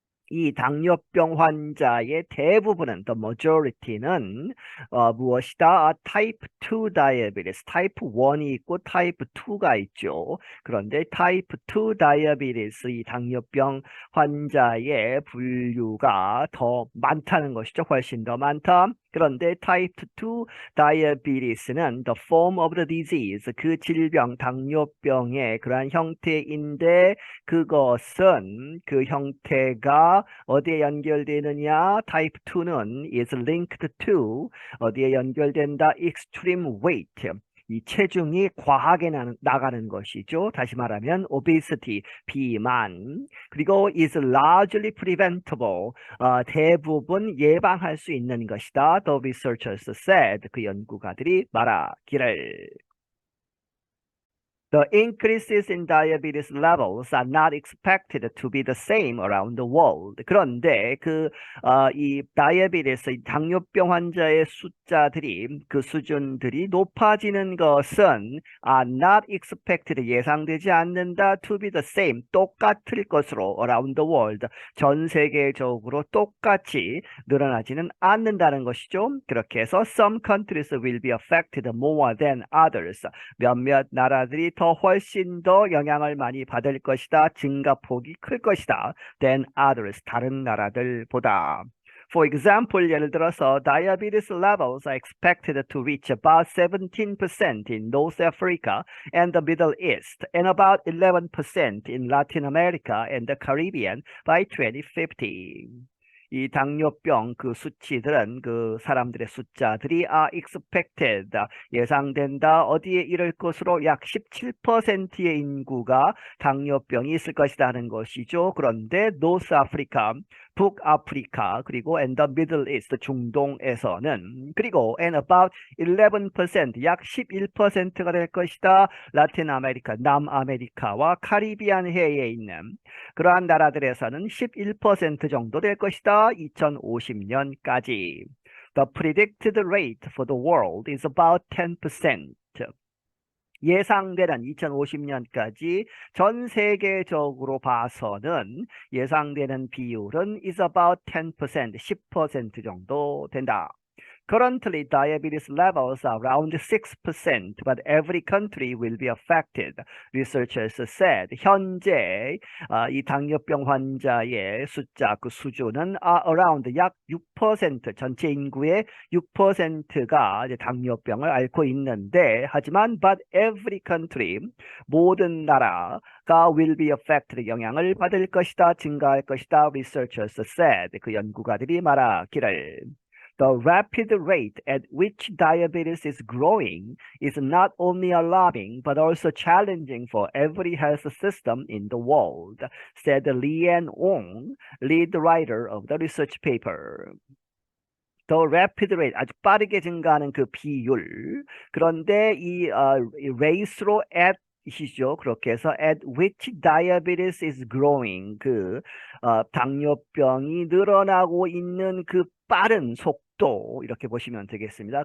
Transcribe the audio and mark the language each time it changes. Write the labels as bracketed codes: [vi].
[ko] 이 당뇨병 환자의 대부분은 [en] the majority [ko] 는 무엇이다? type 2 diabetes, type 1이 있고 type 2가 있죠. 그런데 type 2 diabetes, 이 당뇨병 환자의 분류가 더 많다는 것이죠. 훨씬 더 많다. 그런데 type 2 diabetes는 [en] the form of the disease, [ko] 그 질병, 당뇨병의 그러한 형태인데 그것은 그 형태가 어디에 연결되느냐? type 2는 [en] is linked to [ko] 어디에 연결된다? [en] extreme weight. [ko] 이 체중이 과하게 나가는 것이죠. 다시 말하면 obesity, 비만. 그리고 [en] is largely preventable. [ko] 대부분 예방할 수 있는 것이다. [en] The researchers said. [ko] 그 연구가들이 말하기를. [en] The increases in diabetes levels are not expected to be the same around the world. [ko] 그런데 이 다이아베티스, 이 당뇨병 환자의 숫자들이 그 수준들이 높아지는 것은 [en] are not expected [ko] 예상되지 않는다 [en] to be the same [ko] 똑같을 것으로 [en] around the world [ko] 전 세계적으로 똑같이 늘어나지는 않는다는 것이죠. 그렇게 해서 [en] some countries will be affected more than others. [ko] 몇몇 나라들이 더 훨씬 더 영향을 많이 받을 것이다. 증가폭이 클 것이다. [en] than others. [ko] 다른 나라들보다. [en] For example, [ko] 예를 들어서 [en] diabetes levels are expected to reach about 17% in North Africa and the Middle East and about 11% in Latin America and the Caribbean by 2050. [ko] 이 당뇨병 그 수치들은 그 사람들의 숫자들이 are expected 예상된다. 어디에 이를 것으로 약 17%의 인구가 당뇨병이 있을 것이다 하는 것이죠. 그런데 노스 아프리카, 북아프리카 그리고 [en] and the Middle East [ko] 중동에서는 그리고 [en] and about 11% [ko] 약 11%가 될 것이다. 라틴 아메리카, 남아메리카와 카리비안 해에 있는 그러한 나라들에서는 11% 정도 될 것이다. 2050년까지. [en] The predicted rate for the world is about 10%. [ko] 예상되는 2050년까지 전 세계적으로 봐서는 예상되는 비율은 [en] is about 10%, [ko] 10% 정도 된다. [en] Currently, diabetes levels are around 6%, but every country will be affected, researchers said. [ko] 현재 이 당뇨병 환자의 숫자, 그 수준은 around 약 6%, 전체 인구의 6%가 이제 당뇨병을 앓고 있는데, 하지만 [en] but every country, [ko] 모든 나라가 [en] will be affected, [ko] 영향을 받을 것이다, 증가할 것이다, [en] researchers said. [ko] 그 연구가들이 말하기를. [en] The rapid rate at which diabetes is growing is not only alarming but also challenging for every health system in the world, said Lian Ong, lead writer of the research paper. The rapid rate, [ko] 아주 빠르게 증가하는 그 비율. 그런데 이 rate로 at 이시죠. 그렇게 해서 [en] at which diabetes is growing, [ko] 그 당뇨병이 늘어나고 있는 그 빠른 속도, 이렇게 보시면 되겠습니다.